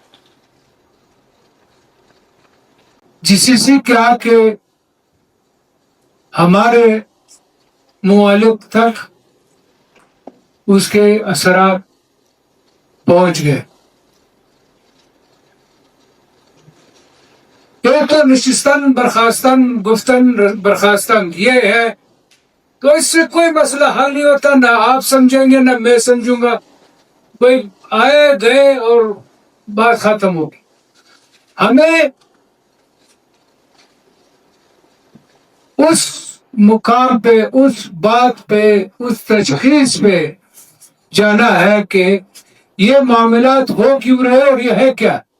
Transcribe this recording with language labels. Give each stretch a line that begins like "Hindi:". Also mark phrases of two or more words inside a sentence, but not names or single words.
Urdu: جی سی سی کیا کہ ہمارے ممالک تک اس کے اثرات پہنچ گئے۔ ایک تو
Persian: نشستن برخاستن گفتن برخاستن
Urdu: یہ ہے، تو اس سے کوئی مسئلہ حل نہیں ہوتا، نہ آپ سمجھیں گے نہ میں سمجھوں گا، کوئی آئے گئے اور بات ختم ہوگی۔ ہمیں اس مقام پہ، اس بات پہ، اس تشخیص پہ جانا ہے کہ یہ معاملات ہو کیوں رہے اور یہ ہے کیا۔